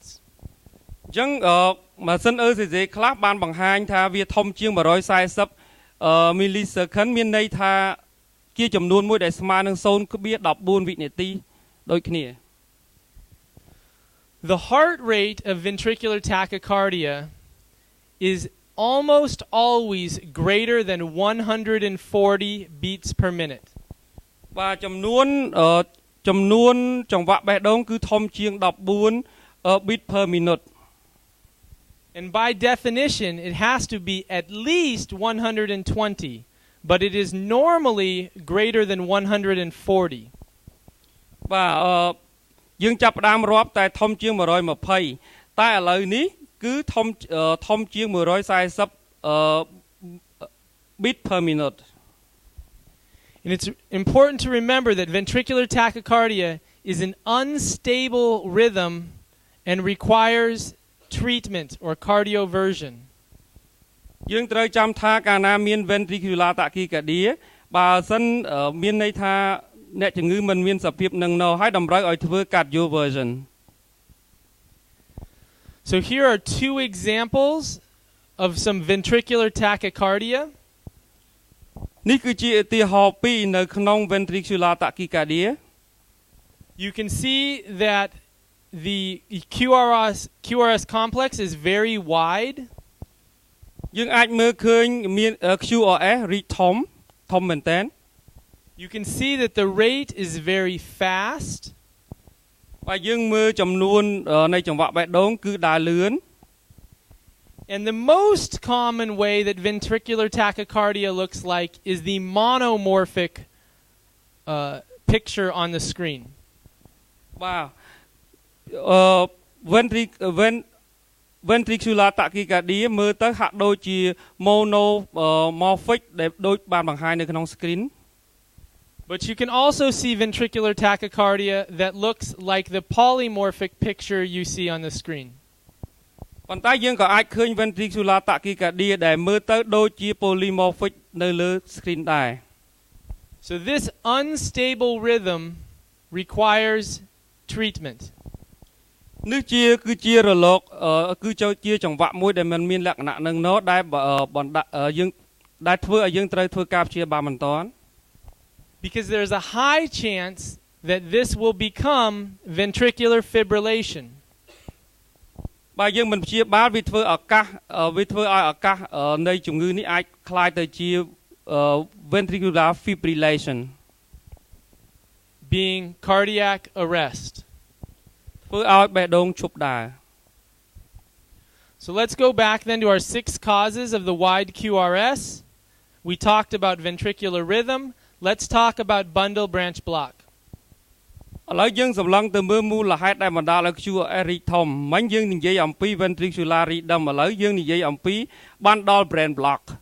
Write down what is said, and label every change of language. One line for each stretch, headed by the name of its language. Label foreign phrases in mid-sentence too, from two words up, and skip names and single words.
Khmer: អញ្ចឹងម៉ាស៊ីន ECG ខ្លះបានបង្ហាញថាវាធំជាង 140 millisecond មានន័យថាជាចំនួនមួយដែលស្មើនឹង 0.14 វិនាទីដូចគ្នា
English: The heart rate of ventricular tachycardia is almost always greater than 140 beats per minute.
Khmer: បាទចំនួនចង្វាក់បេះដូងគឺធំជាង 14
English: beat per minute. And by definition, it has to be at least 120, but it is normally greater than 140.
Khmer: បាទយើងចាប់ផ្ដើមរាប់តែធំជាង 120 តែឥឡូវនេះគឺធំជាង 140
English: beat per minute. And it's important to remember that ventricular tachycardia is an unstable rhythm and requires treatment or cardioversion.
Khmer: យើងត្រូវចាំថាកាលណាមាន
English: ventricular tachycardia
Khmer: បើសិនមានន័យថាអ្នកជំងឺមិនមានសភាពនឹងណោហើយតម្រូវឲ្យធ្វើ cardioversion.
English: So here are two examples of some ventricular tachycardia.
Khmer: នេះគឺជាឧទាហរណ៍ពីរនៅក្នុង
English: ventricular tachycardia. You can see that the QRS complex is very wide.
Khmer: យើងអាចមើលឃើញមាន QRS រីកធំមែនតើ
English: You can see that the rate is very fast.
Khmer: បើយើងមើលចំនួននៃចង្វាក់បេះដូងគឺដើរលឿន
English: And the most common way that ventricular tachycardia looks like is the monomorphic picture on the screen.
Khmer: បាទ
English: ventricular tachycardia
Khmer: មើលទៅហាក់ដូចជា monomorphic ដែលដូចបានបង្ហាញនៅក្នុង screen.
English: But you can also see ventricular tachycardia that looks like the polymorphic picture you see on the screen.
Khmer: ប៉ុន្តែយើងក៏អាចឃើញ
English: ventricular tachycardia
Khmer: ដែលមើលទៅដូចជា polymorphic នៅលើ screen ដែរ
English: So this unstable rhythm requires treatment.
Khmer: នេះគឺជារលកគឺជាចង្វាក់មួយដែលមិនមានលក្ខណៈនឹងណោដែលយើងដែលធ្វើឲ្យយើងត្រូវធ្វើការព្យាបាលបន្ទាន់
English: Because there's a high chance that this will become ventricular fibrillation.
Khmer: បើយើងមិនព្យាបាលវាធ្វើឲ្យឱកាសនៃជំងឺនេះអាចคล้ายទៅជា
English: ventricular fibrillation being cardiac arrest.
Khmer: ធ្វើឲ្យបេះដូងឈប់ដើរ
English: So let's go back then to our 6 causes of the wide QRS. We talked about ventricular rhythm. Let's talk about bundle branch block.
Khmer: ឥឡូវយើងសម្លឹងទៅមើលមូលហេតុដែលបណ្ដាលឲ្យ QRS រីកធំមិញយើងនិយាយអំពី
English: ventricular rhythm
Khmer: ឥឡូវយើងនិយាយអំពី
English: bundle branch block.